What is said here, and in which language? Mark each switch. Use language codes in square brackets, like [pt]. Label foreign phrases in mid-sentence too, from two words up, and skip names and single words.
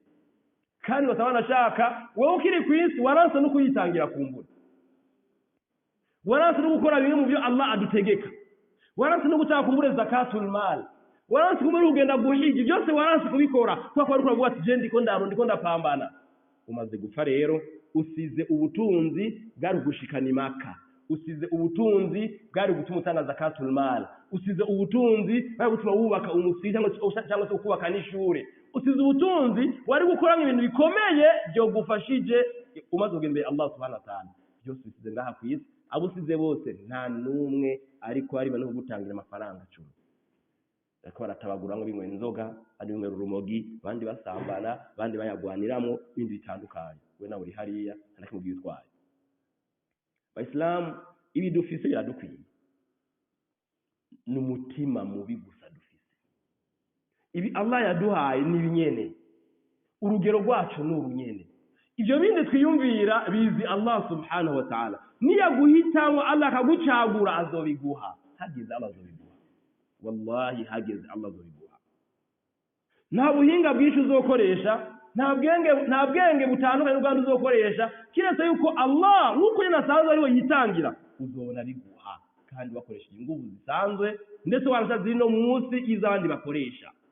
[rn] Kandi batabana shaka wewe ukiri kwisi waranse no kuyitangira kumbura, waranse no gukora bimwe mu byo Allah adutegeka, waranse no gutaka kumbure [ar] زكاة المال, [rn] waranse kumuri ugenda guhigi, byose waranse kubikora kuko ari kuravuga ati je ndiko ndapambana. Umaze gupfa rero usize ubutunzi bwari gushikana Maka, usize ubutunzi bwari gutuma utanga [ar] زكاة المال, [rn] usize ubutunzi bwari gutuma wubaka umusi cyangwa se ukubaka n'ishure, usize ubutunzi wari gukora ibintu bikomeye byo gufashije. Umaze kugenda [ar] الله سبحانه وتعالى [rn] byose usize ngaha kwisi, abusize bose nta numwe ariko ari bano gutangira amafaranga 10. bariko baratabagura ngo binywera inzoga abandi binywera urumogi abandi basambana abandi bayagwaniramwo ibindi bitandukanye we nawe uri hariya ntakimubwiye utwaye Abayisilamu ibi dufise biradukwiye n'umutima mubi gusa dufise ibi Allah yaduhaye nibinyene urugero rwacu n'urunyene ivyo bindi twiyumvira bizi [ar] الله سبحانه وتعالى [rn] niyaguhitamo Allah akagucagura azobiguha hageze Allah azobiguha wallahi hageze Allah azobiguha nta buhinga bwinshi uzokoresha nta bwenge butandukanye n'ubwandu uzokoresha kiretse yuko Allah nk'uko nyine asanzwe ariwe yitangira uzobona biguha kandi bakoresha ingufu zisanzwe ndetse warasha ziri no munsi y'izabandi bakoresha